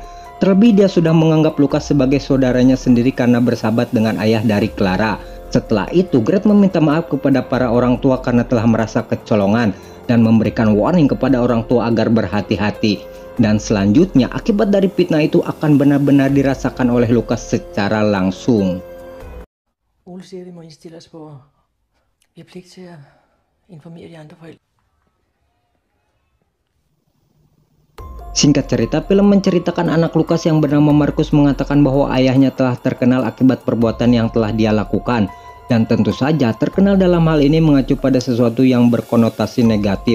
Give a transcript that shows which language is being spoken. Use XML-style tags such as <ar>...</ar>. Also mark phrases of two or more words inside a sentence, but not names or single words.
<id>Terlebih dia sudah menganggap Lukas sebagai saudaranya sendiri karena bersahabat dengan ayah dari Clara. Setelah itu, Gret meminta maaf kepada para orang tua karena telah merasa kecolongan dan memberikan warning kepada orang tua agar berhati-hati. Dan selanjutnya, akibat dari fitnah itu akan benar-benar dirasakan oleh Lukas secara langsung.</id> <da>Ole siger, vi må indstille os på, vi har pligt til at informere de andre forældre.</da> <id>Singkat cerita, film menceritakan anak Lukas yang bernama Markus mengatakan bahwa ayahnya telah terkenal akibat perbuatan yang telah dia lakukan. Dan tentu saja terkenal dalam hal ini mengacu pada sesuatu yang berkonotasi negatif.</id>